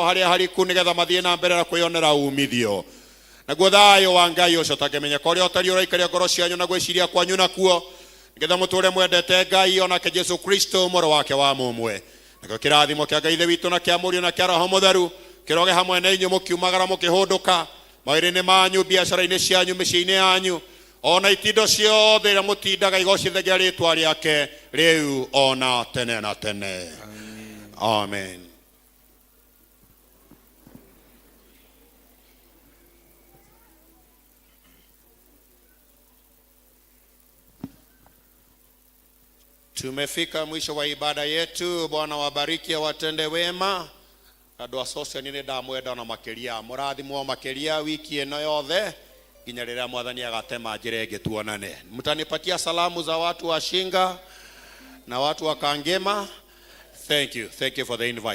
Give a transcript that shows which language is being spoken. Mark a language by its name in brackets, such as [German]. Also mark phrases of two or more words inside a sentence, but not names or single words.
[Kikuyu] harĩa hariku nĩgetha mathiĩ na mbere na kwĩyonera umithio naguo thayũ wa Ngai ũcio ũtangĩmenyeka ũrĩa ũtariĩ ũraikaria ngoro cianyu na gwĩciria kwanyu nakuo nĩgetha mũtũũre mwendete Ngai onake Jesu Kristo mũrũ wake wa mũmwe nakĩo kĩrathimo kĩa Ngai ithe witũ na kĩa mũriũ na kĩa Roho Mũtheru kĩroge hamwe na inyuĩ mũkiumagara mũkĩhũndũka mawĩra-inĩ manyu biacara-inĩ cianyu mĩciĩ-inĩ yanyu ona itindo ciothe iria mũtindaga igocithagia rĩĩtwa rĩake rĩu ona tene na tene. Amen. [Swahili] Tumefika mwisho wa ibada yetu. Bwana wabariki awatende wema. [Kikuyu] Andũ asocia nĩ ndamwenda na makĩria mũrathimwo makĩria wiki ĩno yothe nginya rĩrĩa mwathani agatema njĩra ĩngĩ tuonane. [Swahili] Mtanipatia salamu za watu wa Shinga na watu wa Kangema. [English] Thank you for the invite.